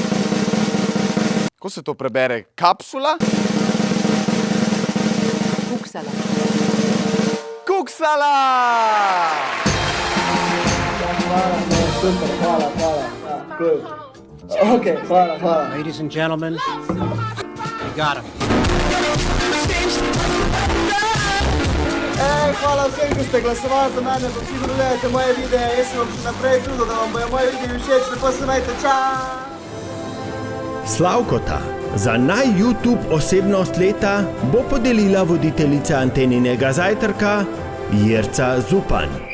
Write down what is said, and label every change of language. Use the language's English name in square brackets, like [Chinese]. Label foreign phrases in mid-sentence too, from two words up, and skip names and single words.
[Slovenian] Kako se to prebere? Kapsula? Kuksala. Kuksala! Hvala. [English] Ladies and gentlemen, you got him. [Slovenian] Hvala vsem, ki ste glasovali za mene, pa vsi gledajte moje videe. Jaz sem vam še naprej trudil, da vam bojo moje videe všeč, lepo se majte, čau! Slavkota za naj-YouTube osebnost leta bo podelila voditeljica Anteninega zajtrka Jerca Zupan.